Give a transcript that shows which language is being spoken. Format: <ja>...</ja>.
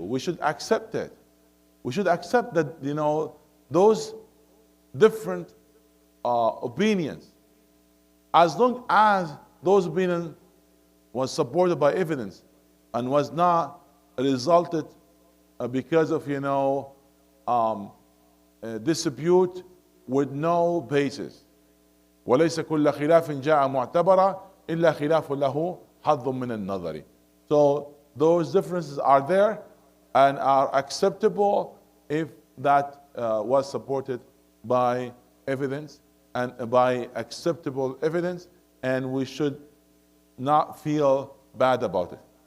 <en>We should accept it. We should accept that, you know, those different opinions, as long as those opinions was supported by evidence and was not resulted because of, you know, a dispute with no basis.</en> <ar>وليس كل خلاف جاء معتبرا إلا خلاف له حظ من النظر.</ar> <en>So those differences are there and are acceptable if that was supported by evidence and by acceptable evidence, and we should not feel bad about it.</en>